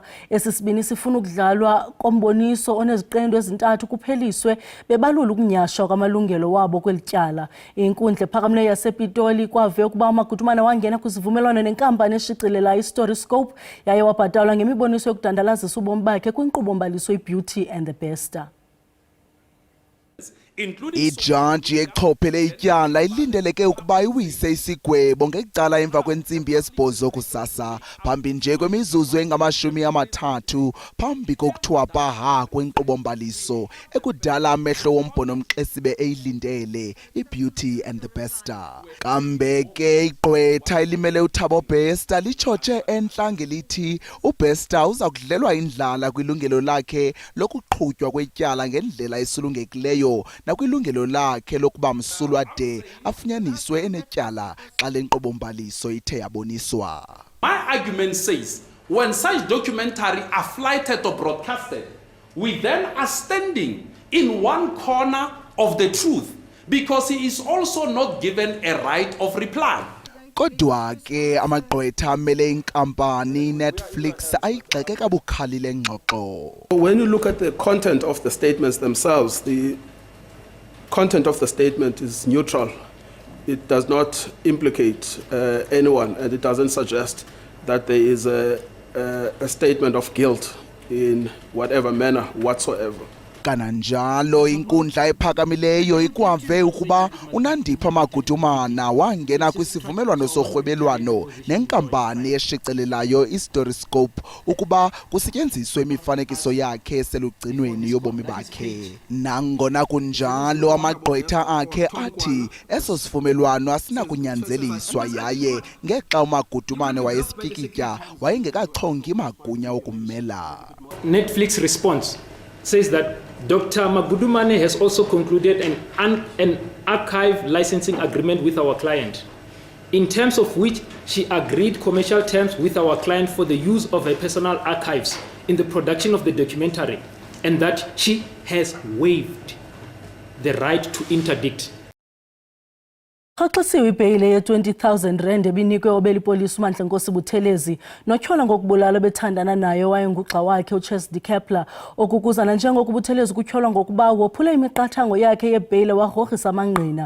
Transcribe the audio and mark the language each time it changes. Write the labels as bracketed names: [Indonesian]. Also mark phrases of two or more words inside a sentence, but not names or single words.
[Xhosa] Esisibini sifuna ukudlalwa komboniso oneziqendu ezintathu kupheliswe bebalula ukunyashwa kwamalungelo wabo kwelityala. Inkundla ephakamileyo yasePitoli kwave ukuba uMagudumana wangena kwizivumelwano nenkampani eshicilela iStoryscope yaye wabhatalwa ngemiboniso yokudandalazisa ubomi bakhe kwinkqubo-mbaliso iBeauty and the Beast. Ijaji echophele ityala ilindeleke ukuba iwise isigwebo ngecala emva kwentsimbi yesibhozo kusasa phambi nje kwemizuzu engama-30 phambi kokuthiwa paha kwenkqubo-mbaliso ekudala amehlo wombhono Mxesibe eyilindele iBeauty and the Bester. Kambe ke igqwetha elimele uThabo Bester litshotshe entla ngelithi uBester uza kudlelwa indlala kwilungelo lakhe lokuqhutywa kwetyala ngendlela esulungekileyo nakwilungelo lakhe lokuba msulwa de afunyaniswe enetyala xa le nkqubo-mbaliso ithe yaboniswa. [English] My argument says when such documentary are flighted or broadcasted, we then are standing in one corner of the truth because he is also not given a right of reply. [Xhosa] Kodwa ke amagqwetha amele inkampani Netflix ayigxeke kabukhali le ngxoxo. [English] When you look at the content of the statements themselves, the content of the statement is neutral. It does not implicate anyone, and it doesn't suggest that there is a statement of guilt in whatever manner whatsoever. [Xhosa] Kananjalo inkundla ephakamileyo ikwave ukuba uNandipha Magudumana wangena kwisivumelwano sorhwebelwano nenkampani eshicilelayo iStoryscope ukuba kusetyenziswe imifanekiso yakhe eselugcinweni yobomi bakhe. Nangona kunjalo amagqwetha akhe athi eso sivumelwano asinakunyanzeliswa yaye ngexa uMagudumane wayesityikitya wayengekachongi magunya okummela. [English] Netflix response says that Dr. Magudumane has also concluded an archive licensing agreement with our client, in terms of which she agreed commercial terms with our client for the use of her personal archives in the production of the documentary, and that she has waived the right to interdict. [Xhosa] Xaxisiwe ibheyile ye-20,000 ebinikwe obelipolisi uMandla Nkosi Buthelezi notyhola ngokubulala bethandana naye wayengugxa wakhe uChesney Kepler okukuzana njengoko Buthelezi kutyholwa ngokuba wophule imiqathango yakhe yebheyile warhoxisa amangqina.